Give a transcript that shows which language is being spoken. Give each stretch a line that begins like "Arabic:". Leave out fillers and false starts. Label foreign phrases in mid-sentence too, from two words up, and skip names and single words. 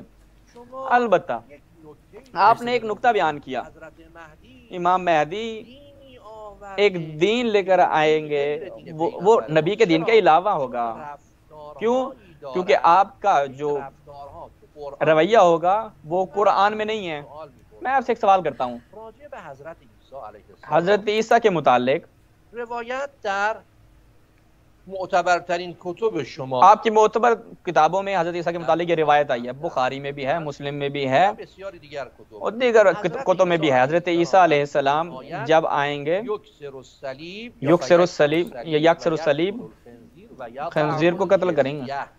Urdu: البتہ آپ نے ایک نقطہ بیان کیا، امام مہدی ایک دین لے کر آئیں گے، وہ نبی کے دین کے علاوہ ہوگا. کیوں؟ کیونکہ آپ کا جو رویہ ہوگا وہ قرآن میں نہیں ہے. میں آپ سے ایک سوال کرتا ہوں، حضرت عیسیٰ کے متعلق
Persian: روایت در معتبرترین کتب شما،
Urdu: آپ کی معتبر کتابوں میں حضرت عیسیٰ کے متعلق یہ روایت آئی ہے. بخاری میں بھی ہے، مسلم میں بھی ہے، اور دیگر کتب میں بھی ہے. حضرت عیسیٰ علیہ السلام جب آئیں گے،
Arabic: یکسر الصلیب یا یکسر الصلیب،
Urdu: خنزیر کو قتل کریں گے.